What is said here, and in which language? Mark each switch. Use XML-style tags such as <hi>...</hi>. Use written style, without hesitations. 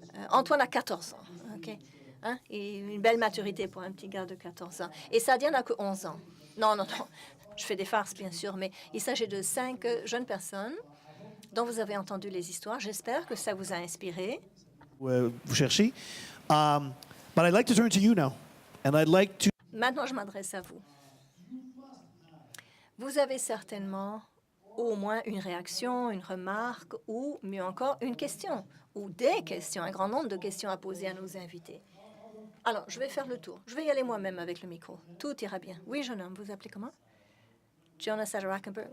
<fr>Antoine a 14 ans, OK? Hein? Et une belle maturité pour un petit gars de 14 ans. Et Sadia n'a que 11 ans. Non, non, non. Je fais des farces, bien sûr, mais il s'agit de 5 jeunes personnes dont vous avez entendu les histoires. J'espère que ça vous a inspiré. Vous cherchez.</fr> <en>But I'd like to turn to you now. And I'd like to...</en> <fr>Maintenant, je m'adresse à vous. vous avez certainement au moins une réaction, une remarque ou, mieux encore, une question ou des questions, un grand nombre de questions à poser à nos invités. Alors, je vais faire le tour. Je vais y aller moi-même avec le micro. Tout ira bien. Oui, jeune homme, vous appelez comment? Jonas Rackenberg.</fr>